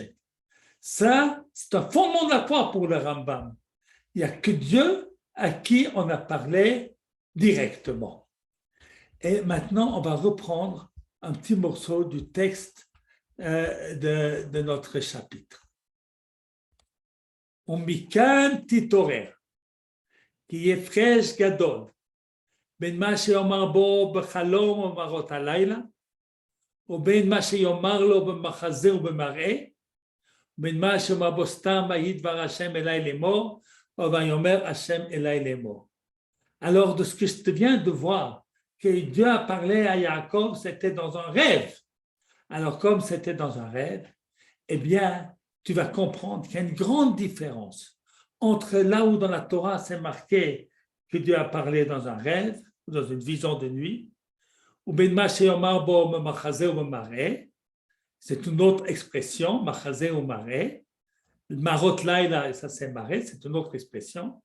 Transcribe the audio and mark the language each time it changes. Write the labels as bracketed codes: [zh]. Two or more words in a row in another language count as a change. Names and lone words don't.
[fr] Ça, c'est un fondement de la foi pour le Rambam. Il n'y a que Dieu à qui on a parlé directement. Et maintenant, on va reprendre un petit morceau du texte de notre chapitre. [he] ומכאן תתעורר, כי יפרש גדול בין מה שיאמר בו בחלום ומראות הלילה, ובין מה שיאמר לו במחזה ובמראה, ובין מה שיאמר בו סתם ויהי דבר השם אליי לאמור, ויאמר השם אליי לאמור. [fr] Alors, de ce que je viens de voir, que Dieu a parlé à Jacob, c'était dans un rêve. Alors, comme c'était dans un rêve, eh bien, tu vas comprendre qu'il y a une grande différence entre là où dans la Torah c'est marqué que Dieu a parlé dans un rêve, ou dans une vision de nuit, ou [he] בין מה שיאמר בו מחזה [fr] ou maré, c'est une autre expression, machazé ou maré, [he] מראות לילה, [fr] ça c'est maré, c'est une autre expression.